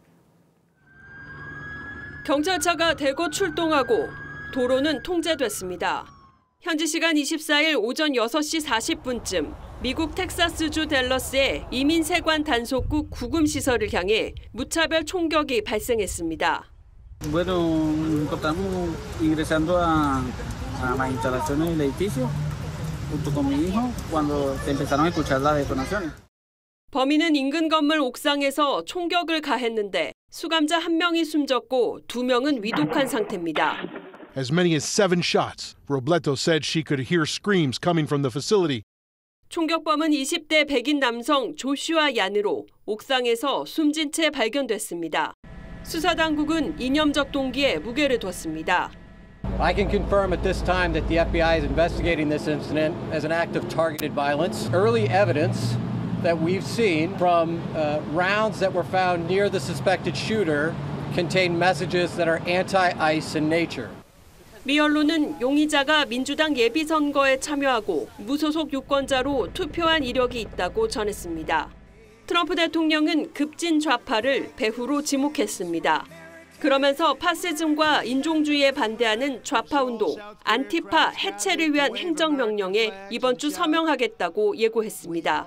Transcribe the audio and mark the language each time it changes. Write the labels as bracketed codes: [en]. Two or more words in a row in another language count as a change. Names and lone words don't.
[ko] 경찰차가 대거 출동하고 도로는 통제됐습니다. 현지 시간 24일 오전 6시 40분쯤 미국 텍사스주 댈러스의 이민 세관 단속국 구금시설을 향해 무차별 총격이 발생했습니다. [es] Bueno, estamos ingresando a las instalaciones del edificio junto con mi hijo cuando se empezaron a escuchar las detonaciones. [ko] 범인은 인근 건물 옥상에서 총격을 가했는데 수감자 1명이 숨졌고 2명은 위독한 상태입니다. [en] As many as 7 shots. Robledo said she could hear screams coming from the facility. [ko] 총격범은 20대 백인 남성 조슈아 얀으로 옥상에서 숨진 채 발견됐습니다. 수사당국은 이념적 동기에 무게를 뒀습니다. [en] I can confirm at this time that the FBI is investigating this incident as an act of targeted violence. Early evidence that we've seen from rounds that were found near the suspected shooter contain messages that are anti-ICE in nature. [ko] 미 언론은 용의자가 민주당 예비선거에 참여하고 무소속 유권자로 투표한 이력이 있다고 전했습니다. 트럼프 대통령은 급진 좌파를 배후로 지목했습니다. 그러면서 파시즘과 인종주의에 반대하는 좌파운동 안티파 해체를 위한 행정명령에 이번 주 서명하겠다고 예고했습니다.